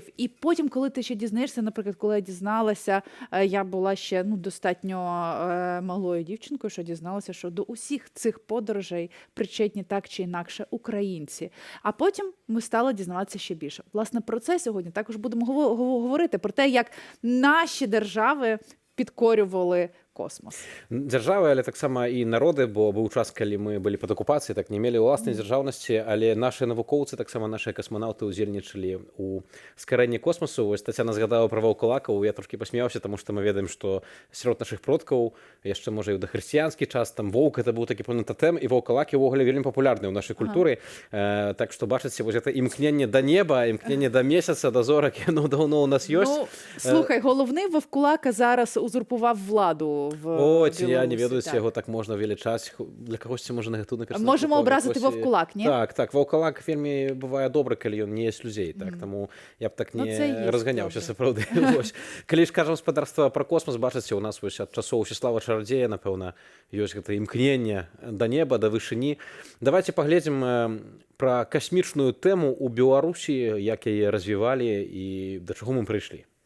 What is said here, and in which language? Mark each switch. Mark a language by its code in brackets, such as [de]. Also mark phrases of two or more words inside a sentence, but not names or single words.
[uk] І потім, коли ти ще дізнаєшся, наприклад, коли я дізналася, я була ще достатньо малою дівчинкою, що дізналася, що до усіх цих подорожей причетні так чи інакше українці. А потім ми стали дізнаватися ще більше. Власне, про це сьогодні також будемо говорити, про те, як наші держави підкорювали космос. [be] Дзяржавы, але таксама і народы, бо быў час, калі мы былі пад акупацыяй, так не мелі ўласнай дзяржаўнасці, але нашыя навукоўцы, таксама нашыя касманаўты ўдзельнічалі ў скарэнні космосу. Вось Тацяна згадала пра ваўкулакаў, я трошкі пасмеяўся, таму што мы ведаем, што сярод нашых продкаў, яшчэ можа і ў дахрысціянскі час, там воўк это быў такі пэўны тотэм, і ваўкулакі ўвогуле вельмі папулярныя ў нашай культуры. Так што бачыце, вось гэта імкненне да неба, імкненне да месяца, да зорак, яно даўно ў нас ёсць. [uk] Ну, слухай, головний вовкулака зараз узурпував владу. [be] О, ці я не ведаю, яго так можна велічаць. Для кагосьці можна негатыўна персанаж. [uk] Можемо образити вовкулак, ні? [be] Так, ваўкулак вельмі бывае добры, калі ён не есть людзей, так, таму я б так не разганяўся сапраўды. Калі ж кажам господарства пра космос, бачыце, у нас вось ад часоў Усіслава Чарадзея, напэўна, ёсць гэта імкненне да неба, да вышыні. Давайте паглядзім пра касмічную тэму ў Беларусі, як яе развівалі і да чаго мы прыйшлі.